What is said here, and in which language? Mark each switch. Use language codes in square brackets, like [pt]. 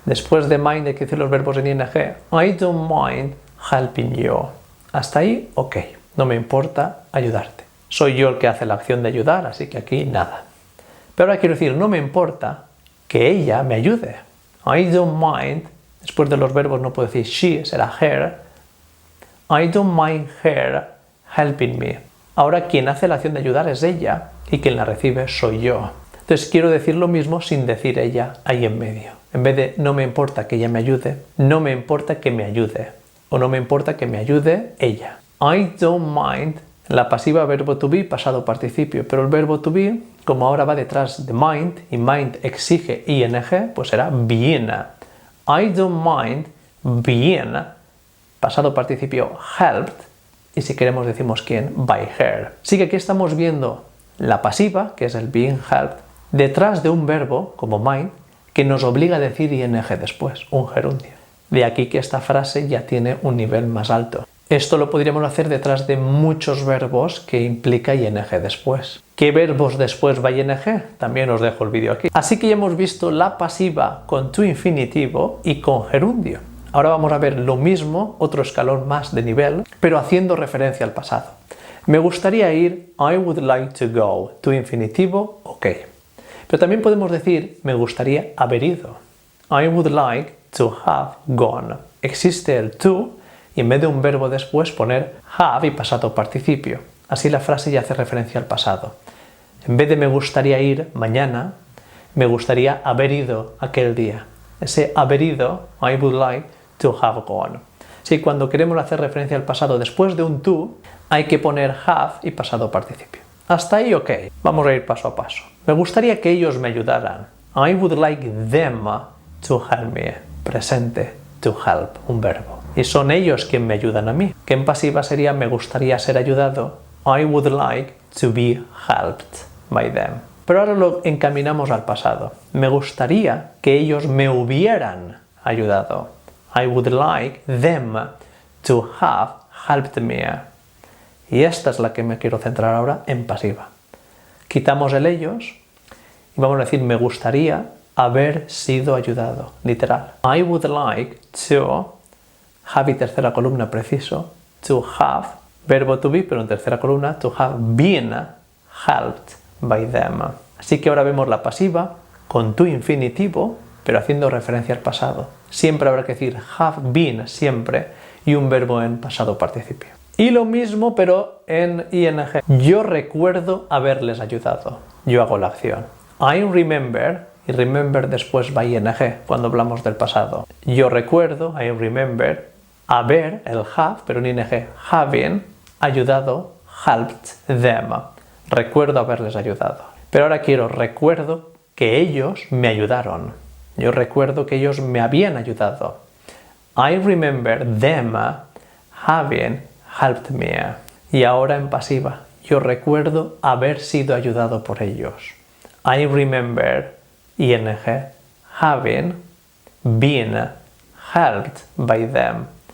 [es] Después de mind hay que decir los verbos en ing. [en] I don't mind helping you. [es] Hasta ahí, ok, no me importa ayudarte. Soy yo el que hace la acción de ayudar, así que aquí nada. Pero ahora quiero decir, no me importa que ella me ayude. I don't mind, después de los verbos no puedo decir she, será her. [en] I don't mind her helping me. [es] Ahora quien hace la acción de ayudar es ella y quien la recibe soy yo. Entonces quiero decir lo mismo sin decir ella ahí en medio. En vez de no me importa que ella me ayude, no me importa que me ayude. O no me importa que me ayude ella. I don't mind. La pasiva verbo to be, pasado participio, pero el verbo to be, como ahora va detrás de mind, y mind exige ing, pues será being. [en] I don't mind being, [es] pasado participio helped, y si queremos decimos quién, [en] by her. [es] Así que aquí estamos viendo la pasiva, que es el being helped, detrás de un verbo, como mind, que nos obliga a decir ing después, un gerundio. De aquí que esta frase ya tiene un nivel más alto. Esto lo podríamos hacer detrás de muchos verbos que implica ing después. ¿Qué verbos después va ing? También os dejo el vídeo aquí. Así que ya hemos visto la pasiva con to infinitivo y con gerundio. Ahora vamos a ver lo mismo, otro escalón más de nivel, pero haciendo referencia al pasado. Me gustaría ir, [en] I would like to go. [es] To infinitivo, ok. Pero también podemos decir, me gustaría haber ido. [en] I would like to have gone. [es] Existe el to, y en vez de un verbo después poner have y pasado participio. Así la frase ya hace referencia al pasado. En vez de me gustaría ir mañana, me gustaría haber ido aquel día. Ese haber ido, [en] I would like to have gone. [es] Sí, cuando queremos hacer referencia al pasado después de un to, hay que poner have y pasado participio. Hasta ahí ok. Vamos a ir paso a paso. Me gustaría que ellos me ayudaran. [en] I would like them to help me. [es] Presente, to help, un verbo. Y son ellos quienes me ayudan a mí. Que en pasiva sería me gustaría ser ayudado. [en] I would like to be helped by them. [es] Pero ahora lo encaminamos al pasado. Me gustaría que ellos me hubieran ayudado. [en] I would like them to have helped me. [es] Y esta es la que me quiero centrar ahora en pasiva. Quitamos el ellos y vamos a decir me gustaría haber sido ayudado, literal. [en] I would like to, have [es] y tercera columna preciso, [en] to have, verbo to be, [es] pero en tercera columna, [en] to have been helped by them. [es] Así que ahora vemos la pasiva con to infinitivo, pero haciendo referencia al pasado. Siempre habrá que decir have been, siempre, y un verbo en pasado participio. Y lo mismo, pero en ing. Yo recuerdo haberles ayudado. Yo hago la acción. I remember, y remember después va ing, cuando hablamos del pasado. Yo recuerdo, I remember, haber, el have, pero en ing, having, ayudado, helped them. Recuerdo haberles ayudado. Pero ahora recuerdo que ellos me ayudaron. Yo recuerdo que ellos me habían ayudado. [en] I remember them having helped me. [es] Y ahora en pasiva, yo recuerdo haber sido ayudado por ellos. [en] I remember, ing, having been helped by them.